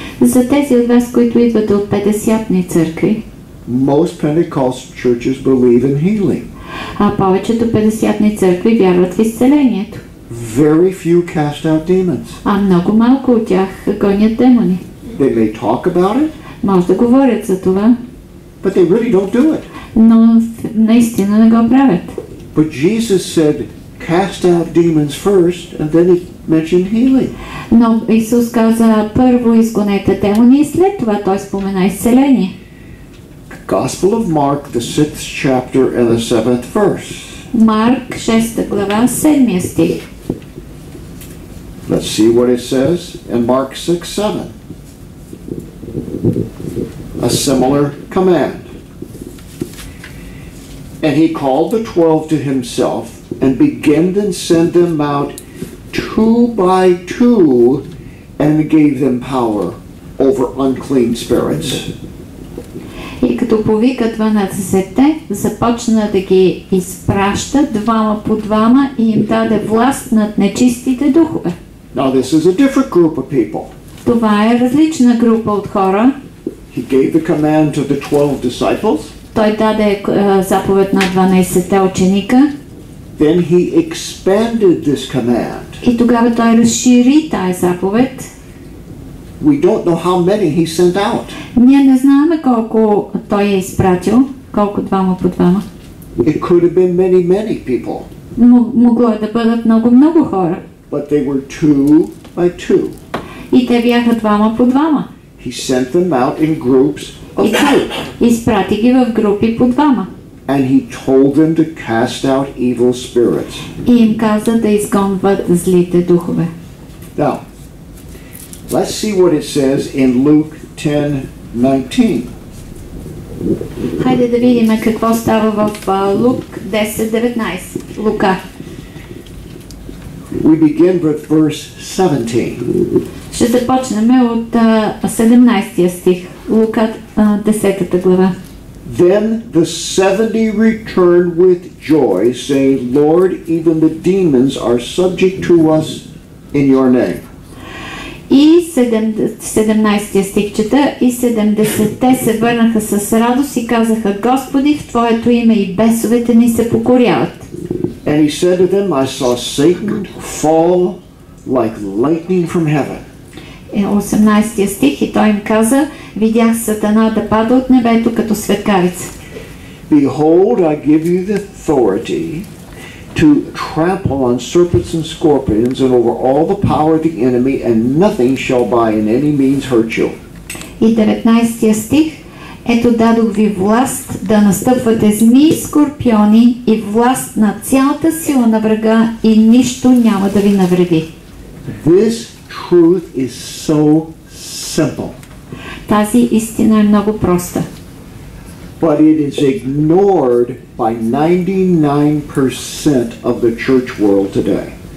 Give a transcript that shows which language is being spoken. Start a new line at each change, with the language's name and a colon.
Bulgarian: За тези от вас, които идват от 50-тни църкви,
English: Most Pentecostal churches believe in healing.
Bulgarian: А повечето 50-тни църкви вярват в изцелението.
English: Very few cast out demons.
Bulgarian: А много малко от тях гонят демони.
English: They may talk about it.
Bulgarian: Може да говорят за това.
English: But they really don't do it.
Bulgarian: Но наистина не го правят.
English: But Jesus said, cast out demons first, and then he mentioned healing.
Bulgarian: Но Исус каза, първо изгонете демони и след това той спомена изцеление.
English: Gospel of Mark, the 6th chapter and the 7th verse.
Bulgarian: Марк 6 глава, 7 стих.
English: Let's see what it says in Mark 6:7. A similar command. And he called the 12 to himself and began to send them out 2 by 2 and gave them power over unclean spirits.
Bulgarian: И като повика 12-те, започна да ги изпраща двама по двама и им даде власт над нечистите духове.
English: Now this is a different group of people.
Bulgarian: Това е различна група от хора.
English: He gave the command to the 12 disciples.
Bulgarian: Той даде заповед на 12-те ученика.
English: Then he expanded this command.
Bulgarian: И тогава той разшири тази заповед.
English: We don't know how many he sent out.
Bulgarian: Ние не знаем колко той е изпратил, колко двама по двама.
English: It could have been many people.
Bulgarian: Могло е да бъдат много хора.
English: But they were 2 by 2.
Bulgarian: И те бяха двама по двама.
English: He sent them out in groups of 2.
Bulgarian: Изпрати ги в групи по двама.
English: And he told them to cast out evil spirits.
Bulgarian: И им каза да изгонват злите духове.
English: Now, let's see what it says in Luke 10:19.
Bulgarian: Хайде да видим какво става в Лук 10:19. Лука.
English: We begin with verse 17.
Bulgarian: Ще започнем от 17 стих. Лука 10 глава.
English: Then the 70 returned with joy, saying, Lord, even the demons are subject to us in your name.
Bulgarian: И 17 стих чета, и 70-те се върнаха с радост и казаха, Господи, в Твоето име и бесовете ни се покоряват.
English: And he said to them, I saw Satan fall like lightning from heaven.
Bulgarian: 18 стих и той им каза, видях Сатана да пада от небето като светкавица.
English: Behold, I give you the authority to trample on serpents and scorpions and over all the power of the enemy, and nothing shall by any means hurt you.
Bulgarian: И 19 стих, ето дадох ви власт да настъпвате змии, скорпиони и власт на цялата сила на врага и нищо няма да ви навреди.
English: This truth is so simple.
Bulgarian: Тази истина е много проста.
English: But it is ignored by 99% of the church world today.